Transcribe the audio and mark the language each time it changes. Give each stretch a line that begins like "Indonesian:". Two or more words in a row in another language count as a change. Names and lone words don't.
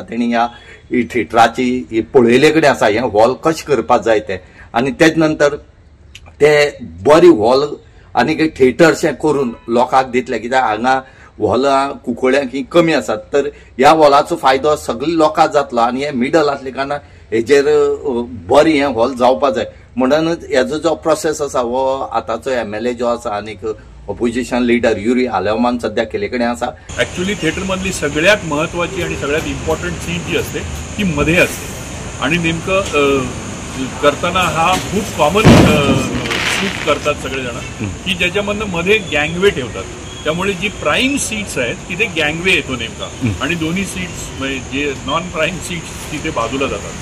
Konkani: तेणी ह्या थिएटराची पळयले कडेन आसा हे हॉल कशें करपाक जाय ते, आनी तेज नंतर ते बरी हॉल आनी थिएटरशें करून लोकांक दितले, कित्याक हांगा हॉलां कुंकळ्यांक ही कमी आसात। तर ह्या हॉलाचो फायदो सगळ्या लोकांक जातलो आनी हे मिडल आसले कारणान हेजेर बरी हे हॉल जावपाक जाय। म्हणूनच हेजो जो प्रोसेस आसा हो आताचो MLA जो आसा आनीक
English: opposition leader
Konkani: युरी आलेमान सध्या केले कडेन आसा।
Marathi: ऍक्च्युअली थिएटर मधली सगळ्यात महत्वाची आणि सगळ्यात
English: important seat
Marathi: जी असते ती मध्ये असते आणि नेमकं करताना हा खूप
English: common shoot
Marathi: करतात सगळेजण की ज्याच्यामधनं मध्ये गँगवे ठेवतात। त्यामुळे जी
English: prime seats
Marathi: आहेत तिथे गँगवे येतो नेमका आणि दोन्ही सीट्स जे
English: non prime seats
Marathi: तिथे बाजूला जातात।